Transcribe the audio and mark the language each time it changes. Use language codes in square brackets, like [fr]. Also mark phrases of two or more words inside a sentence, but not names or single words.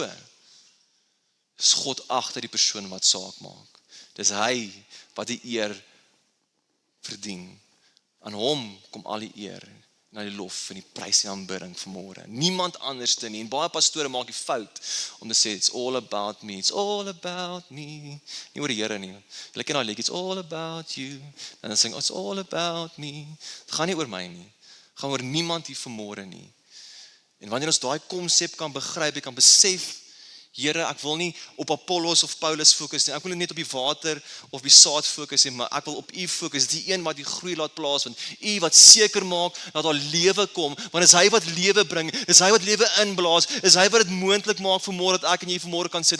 [af] Dis God agter die persoon wat saak maak. Dis hy wat die eer verdien. Aan hom kom al die eer, na die lof en die prys en aanbidding vanmôre. Niemand anders te nie. En baie pastore maak die fout om te sê [en] it's all about me. It's all about me. [af] Nie oor die Here nie. Hulle ken daai liedjie, [en] it's all about you. [af] En dan sing [en] it's all about me. [af] Dit gaan nie oor my nie. Dit gaan oor niemand hier vanmôre nie. En wanneer ons daai konsep kan begryp, jy kan besef Here, ek wil nie op Apollos of Paulus fokus nie. Ek wil nie net op die water of die saad fokus nie, maar ek wil op U fokus, die een wat die groei laat plaasvind. U wat seker maak dat daar lewe kom, want is hy wat lewe bring, is hy wat lewe inblaas, is hy wat dit moontlik maak vanmôre dat ek en jy vanmôre kan sit.